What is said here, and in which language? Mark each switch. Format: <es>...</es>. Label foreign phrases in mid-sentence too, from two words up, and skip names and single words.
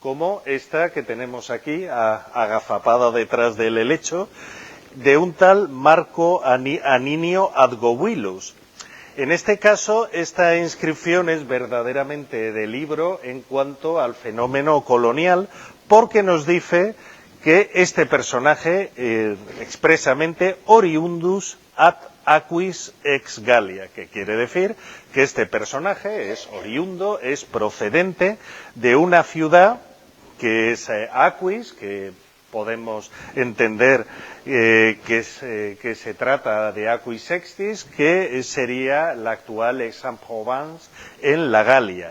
<es>como esta que tenemos aquí, agazapada detrás del helecho, de un tal Marco Aninio Adgowilus. En este caso, esta inscripción es verdaderamente de libro en cuanto al fenómeno colonial, porque nos dice que este personaje, expresamente,</es> <la>oriundus ad aquis ex Gallia,</la> <es>que quiere decir que este personaje es oriundo, es procedente de una ciudad que es Aquis, que podemos entender que se trata de Aquis Sextis, que sería la actual Aix-en-Provence en la Galia.</es>